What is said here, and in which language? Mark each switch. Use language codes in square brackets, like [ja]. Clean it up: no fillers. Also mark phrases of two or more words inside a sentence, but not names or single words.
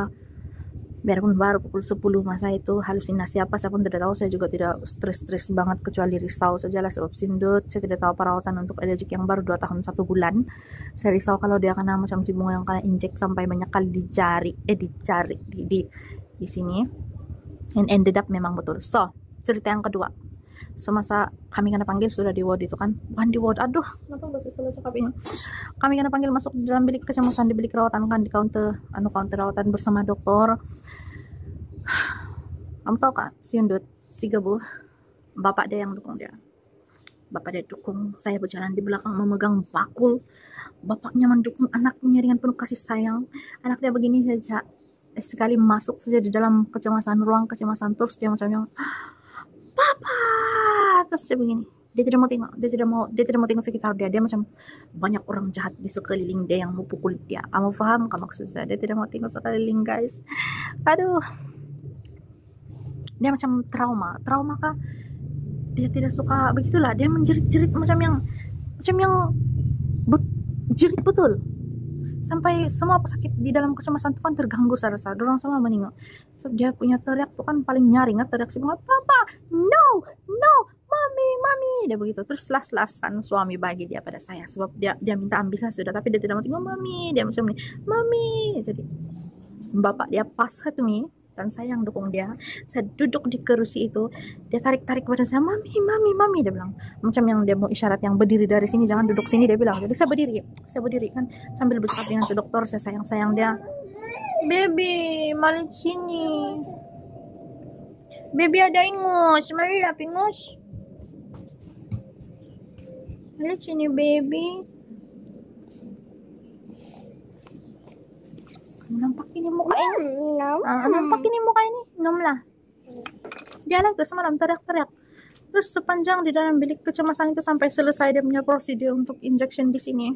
[ms] Biarpun baru pukul 10 masa itu halusinasi apa saya pun tidak tahu. Saya juga tidak stres banget, kecuali risau sajalah sebab Sindut. Saya tidak tahu perawatan untuk allergic yang baru 2 tahun 1 bulan. Saya risau kalau dia kena macam si Bunga yang kena injek sampai banyak kali dicari di sini, [en] and ended up [ms] memang betul. So cerita yang kedua, semasa kami kena panggil sudah di ward itu kan, bukan di ward, aduh kenapa bahasa salah cakap ini, kami kena panggil masuk di dalam bilik kecemasan, di bilik rawatan kan, di counter rawatan bersama dokter. Kamu tahu kak, si Undut, si Gebu, bapak dia yang dukung dia. Bapak dia dukung saya berjalan di belakang memegang bakul. Bapaknya mendukung anaknya dengan penuh kasih sayang. Anak dia begini saja, sekali masuk saja di dalam ruang kecemasan, terus dia macam yang, Papa, terus dia begini, dia tidak mau tengok sekitar dia macam banyak orang jahat di sekeliling dia yang mau pukul dia. Kamu faham kan maksud saya? Dia tidak mau tengok sekeliling guys. Aduh, dia macam trauma kah, dia tidak suka begitulah, dia menjerit-jerit macam yang jerit betul, sampai semua pesakit di dalam kecemasan itu kan terganggu. Saya dorang semua menengok, so dia punya teriak tuh kan paling nyaring, teriak si bunga, papa, no, mami, dia begitu. Terus las kan suami bagi dia pada saya, sebab dia minta ambil saya sudah, tapi dia tidak mau tinggal mami, dia macam ini, mami. Jadi bapak dia pas itu nih, dan saya yang dukung dia. Saya duduk di kerusi itu, dia tarik pada saya, mami, dia bilang macam yang dia mau isyarat yang berdiri dari sini, jangan duduk sini, dia bilang. Jadi saya berdiri kan sambil bercakap dengan dokter. Saya sayang dia, baby malik sini, baby ada ingus, mari lah ingus, malik sini baby. Nampak ini muka ini, nampak ini muka ini, nom lah. Dia lagi semalam teriak-teriak. Terus sepanjang di dalam bilik kecemasan itu sampai selesai dia punya prosedur untuk injection di sini.